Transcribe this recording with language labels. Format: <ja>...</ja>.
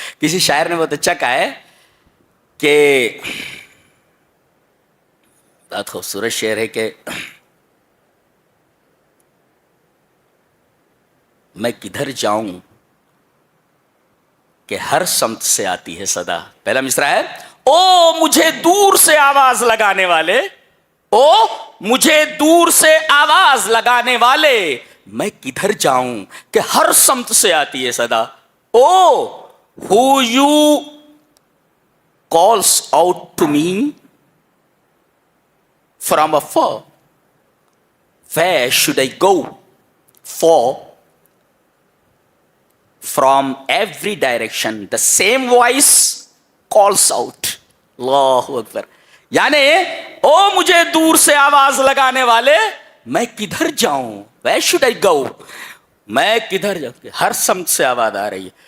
<ur>کسی شاعر نے بہت اچھا کہا ہے کہ, بہت خوبصورت شعر ہے کہ میں کدھر جاؤں کہ ہر سمت سے آتی ہے صدا. پہلا مصرع ہے, او مجھے دور سے آواز لگانے والے, او مجھے دور سے آواز لگانے والے, میں کدھر جاؤں کہ ہر سمت سے آتی ہے صدا.</ur> <en>O who you calls out to me from afar, where should I go, for from every direction the same voice calls out.</en> <ar>اللہ اکبر.</ar> <ur>یعنی او مجھے دور سے آواز لگانے والے, میں کدھر جاؤں,</ur> <en>where should I go,</en> <ur>میں کدھر جاؤں, ہر سمت سے آواز آ رہی ہے.</ur>